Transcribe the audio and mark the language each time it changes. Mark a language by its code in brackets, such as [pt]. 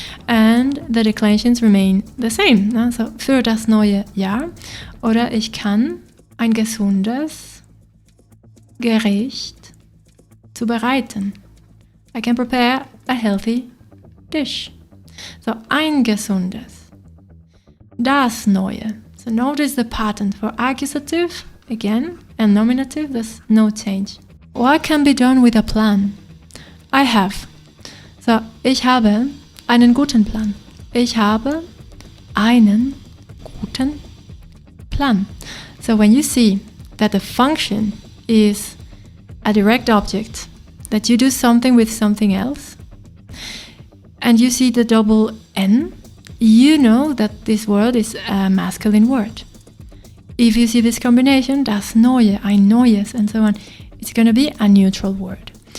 [en] And the declensions remain the same. [de] Ne? So für das neue Jahr. Oder ich kann ein gesundes Gericht zubereiten. [en] I can prepare a healthy dish. So [de] ein gesundes. [en] Das neue. So notice the pattern for accusative, again, and nominative, there's no change. What can be done with a plan? I have. [de] So, ich habe einen guten Plan. Ich habe einen guten Plan. [en] So when you see that the function is a direct object, that you do something with something else, and you see the double N, you know that this word is a masculine word. If you see this combination, das Neue, ein Neues, and so on, it's going to be a neutral word.